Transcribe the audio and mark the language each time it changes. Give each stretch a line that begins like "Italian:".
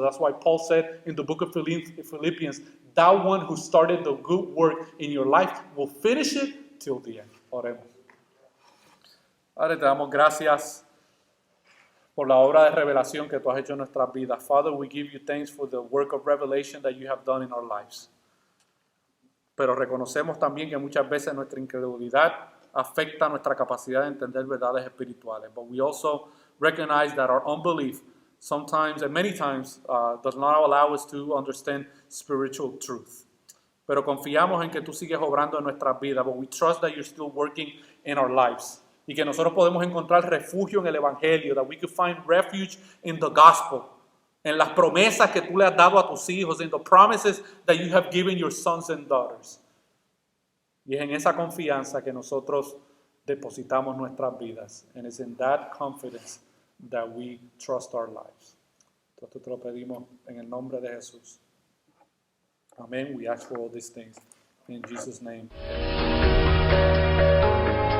English: That's why Paul said in the book of Philippians, that one who started the good work in your life will finish it till the end.
Spanish: Oremos. Padre, te damos gracias por la obra de revelación que tú has hecho en nuestras vidas.
English: Father, we give you thanks for the work of revelation that you have done in our lives.
Spanish: Pero reconocemos también que muchas veces nuestra incredulidad afecta nuestra capacidad de entender verdades espirituales.
English: But we also recognize that our unbelief sometimes and many times does not allow us to understand spiritual truth.
Spanish: Pero confiamos en que tú sigues obrando en nuestras vidas.
English: But we trust that you're still working in our lives.
Spanish: Y que nosotros podemos encontrar refugio en el Evangelio.
English: That we could find refuge in the gospel.
Spanish: En las promesas que tú le has dado a tus hijos,
English: in the promises that you have given your sons and daughters.
Spanish: Y es en esa confianza que nosotros depositamos nuestras vidas.
English: And it's in that confidence that we trust our lives.
Spanish: Entonces te lo pedimos en el nombre de Jesús.
English: Amén. We ask for all these things in Jesus' name.